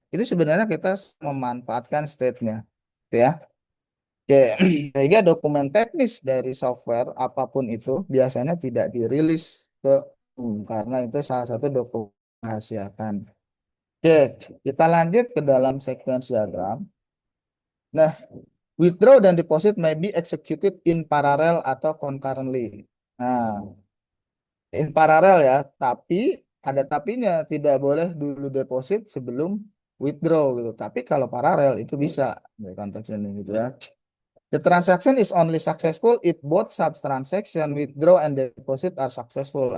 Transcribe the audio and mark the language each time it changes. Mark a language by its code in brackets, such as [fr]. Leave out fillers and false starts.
[id] Itu sebenarnya kita memanfaatkan state-nya, gitu ya. Oke, sehingga dokumen teknis dari software apapun itu biasanya tidak dirilis ke karena itu salah satu dokumen rahasiakan. Oke, kita lanjut ke dalam sequence diagram. [en] Nah, withdraw dan deposit may be executed in parallel atau concurrently. [id] Nah, in parallel ya, tapi ada tapinya tidak boleh dulu deposit sebelum withdraw gitu. Tapi kalau paralel itu bisa ya, konteksnya ini gitu ya. [en] The transaction is only successful if both sub transaction withdraw and deposit are successful.